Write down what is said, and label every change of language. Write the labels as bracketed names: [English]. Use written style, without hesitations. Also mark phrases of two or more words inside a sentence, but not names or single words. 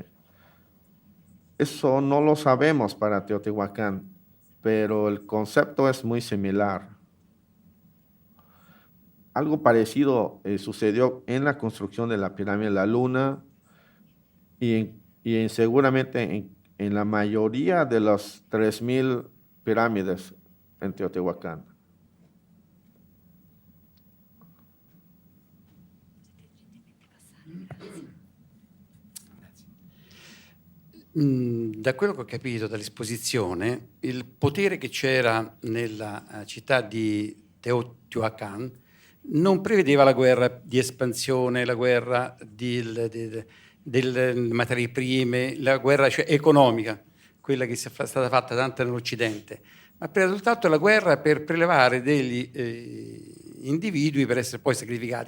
[Spanish] Eso no lo sabemos para Teotihuacán, pero el concepto es muy similar. Algo parecido sucedió en la construcción de la pirámide de la Luna y seguramente en la mayoría de las 3,000 pirámides en Teotihuacán. [Italian] Da quello che ho capito dall'esposizione, il potere che c'era nella città di Teotihuacan non prevedeva la guerra di espansione, la guerra delle materie prime, la guerra economica, quella che è stata fatta tanto nell'Occidente, ma per soltanto la guerra per prelevare degli individui per essere poi sacrificati.